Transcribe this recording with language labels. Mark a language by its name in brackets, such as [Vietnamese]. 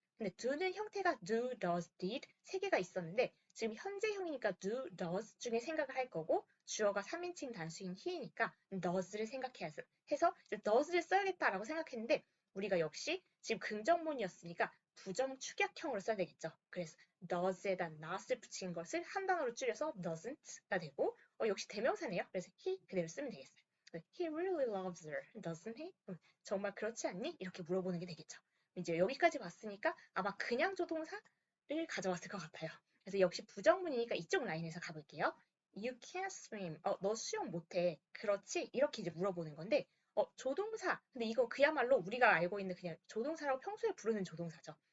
[Korean] 근데 do는 형태가 do, does, did 세 개가 있었는데 지금 현재형이니까 do, does 중에 생각을 할 거고 주어가 3인칭 단수인 he니까 does를 생각해서 해서 does를 써야겠다라고 생각했는데 우리가 역시 지금 긍정문이었으니까 부정 축약형으로 써야 되겠죠. 그래서 does에다 not을 붙인 것을 한 단어로 줄여서 doesn't가 되고 역시 대명사네요. 그래서 he 그대로 쓰면 되겠어요. [English] He really loves her, doesn't he? [Korean] 정말 그렇지 않니? 이렇게 물어보는 게 되겠죠. 이제 여기까지 봤으니까 아마 그냥 조동사를 가져왔을 것 같아요. 그래서 역시 부정문이니까 이쪽 라인에서 가볼게요. [English] You can't swim. [Korean] 너 수영 못해. 그렇지? 이렇게 이제 물어보는 건데 조동사. 근데 이거 그야말로 우리가 알고 있는 그냥 조동사라고 평소에 부르는 조동사죠.